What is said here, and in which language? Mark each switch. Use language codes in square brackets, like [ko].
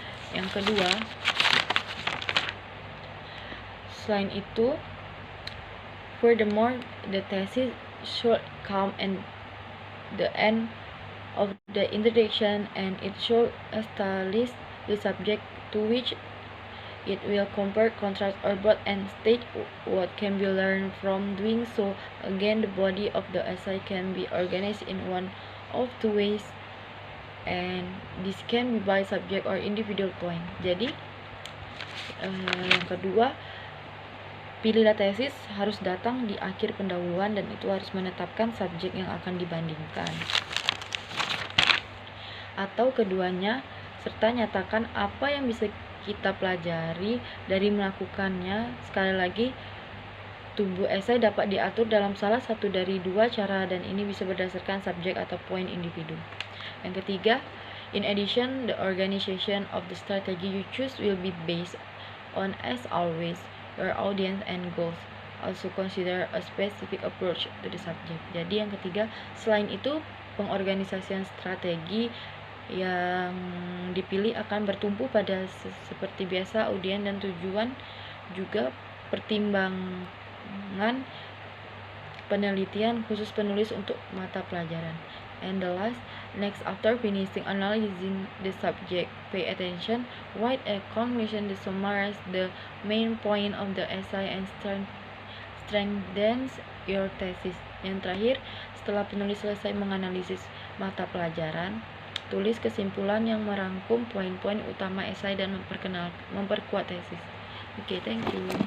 [id] Yang kedua, selain itu, [en] furthermore, the thesis should come at the end of the introduction, and it should establish the subject to which it will compare, contrast, or both, and state what can be learned from doing so. Again, the body of the essay can be organized in one of 2 ways, and this can be by subject or individual point. [id] Jadi, yang kedua, pilihlah tesis harus datang di akhir pendahuluan, dan itu harus menetapkan subjek yang akan dibandingkan. Atau keduanya, serta nyatakan apa yang bisa kita pelajari dari melakukannya. Sekali lagi, tubuh esai dapat diatur dalam salah satu dari 2 cara, dan ini bisa berdasarkan subjek atau poin individu. Yang ketiga, [en] in addition, the organization of the strategy you choose will be based on, as always, your audience and goals. Also consider a specific approach to the subject. [id] Jadi yang ketiga, selain itu, pengorganisasian strategi yang dipilih akan bertumpu pada seperti biasa audiens dan tujuan, juga pertimbangan penelitian khusus penulis untuk mata pelajaran. [en] And the last, next, after finishing analyzing the subject, pay attention, write a conclusion to summarize the main point of the essay and strengthens your thesis. [id] Yang terakhir, setelah penulis selesai menganalisis mata pelajaran, tulis kesimpulan yang merangkum poin-poin utama esai dan memperkuat tesis. [en] Okay, thank you.